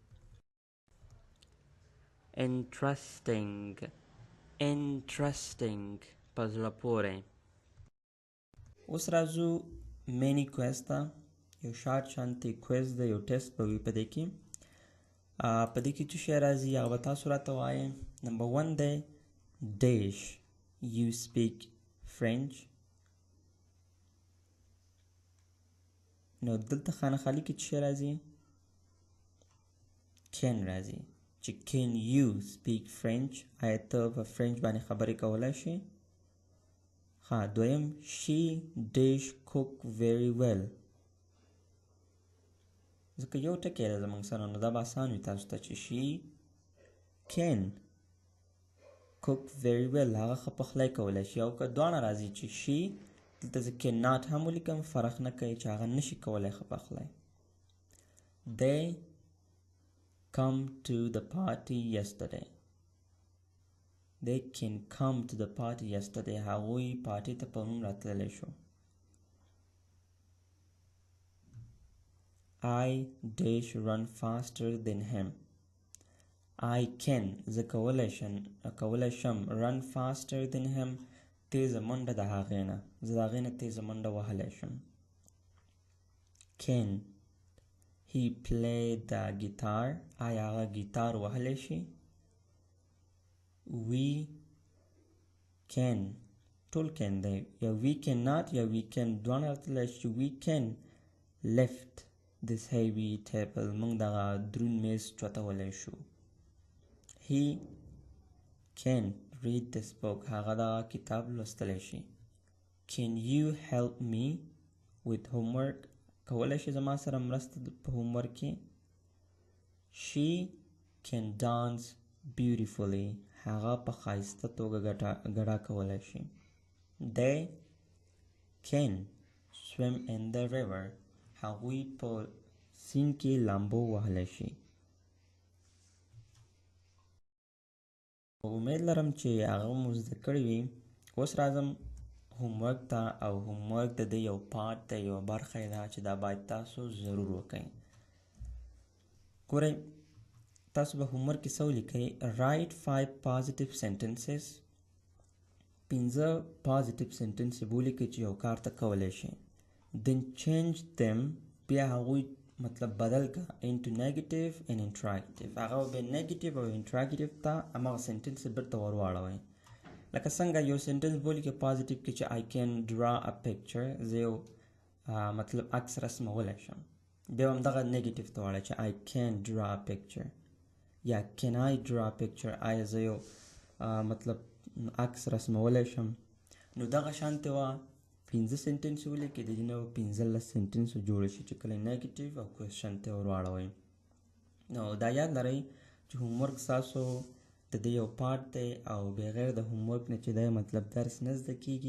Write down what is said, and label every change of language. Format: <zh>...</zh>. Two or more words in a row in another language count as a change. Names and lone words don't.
<ps>interesting په زړه پورې. اوس راځو مینی کویز ته. یو شارټ شانتې کویز دی یو ټیسټ به وي په دې کې. په دې کې چې شی راځي هغه به تاسو راته وایئ.</ps> <en>نمبر 1 دی dish you speak French.</en> <ps>نو دلته خانه خالی کې چې راځي can راځي چې</ps> <en>can you speak French</en> <ps>آیا ته په فرنچ باندې خبرې کولی شي.</ps> <en>دویم she dish cook very well.</en> <ps>ځکه یو ټکی دی زموږ سره نو دا به اسان وي تاسو ته چې</ps> <en>she can cook very well</en> <ps>هغه ښه پخلی کولی شي. او که دواړه راځي چې she دلته زه cannot هم ولیکم فرق نه کوي چې هغه نشي کولی ښه پخلی.</ps> <en>they come to the party yesterday. they can come to the party yesterday</en> <ps>هغوی پارټي ته پرون راتللی شو.</ps> <en>I dash run faster than him. I can</en> <ps>زه کولی شم</ps> <en>run faster than him</en> <ps>تیزه منډه د هغې نه زه د هغې نه تیزه منډه وهلی شم.</ps> <en>can he play the guitar</en> <ps>آیا هغه ګیتار وهلی شي.</ps> <en>we can</en> <ps>ټول can دی یا</ps> <en>we cannot</en> <ps>یا</ps> <en>we can</en> <ps>دواړه راتلی شي.</ps> <en>we can lift this heavy table</en> <ps>موږ دغه دروند میز چوتولی شو.</ps> <en>he can read this book</en> <ps>هغه دغه کتاب لوستلی شي.</ps> <en>can you help me with homework</en> <ps>کولی شي زما سره مرسته په هومورک کې.</ps> <en>she can dance beautifully</en> <ps>هغه په ښایسته توګه ګډا کولی شي.</ps> <en>they can swim in the river</en> <ps>هغوی په سیند کې لامبو وهلی شي. امید لرم چې هغه مو زده کړي وي. اوس راځم هومورک ته او هومورک د دې یو پارت دی، یو برخه یې ده چې دا باید تاسو ضرور وکئ. ګورئ تاسو به هومورک کې څه ولیکئ؟ write 5 positive sentences. 5</ps> <en>positive sentences</en> <ps>به ولیکئ چې یو کار ته کولی شئ. then change them، بیا هغوی مطلب بدل کا</ps> <en>into negative and interrogative.</en> <ps>هغه به negative او interrogative ته هماغه سنټنس بیرته ورواړوئ. لکه څنګه یو سنټنس بولی کې پازیټیو کې چې</ps> <en>I can draw a picture،</en> <ps>زه یو مطلب عکس رسمولی شم. بیا هم دغه نیګیټیو ته واړئ چې</ps> <en>I can draw a picture</en> <ps>یا</ps> <en>can I draw a picture،</en> <ps>آیا زه یو مطلب عکس رسمولی شم. نو دغه شانتې وه 15 سنټنس ولیکئ، د دې نه 15 سنټنس جوړ شي چې کله نیګیټیو او کوېشن ته ورواړوئ. نو دا یاد لرئ چې هومورک ستاسو د دې یو پارت دی او بغیر د هومورک نه چې دی مطلب درس نه زده کیږي.</ps>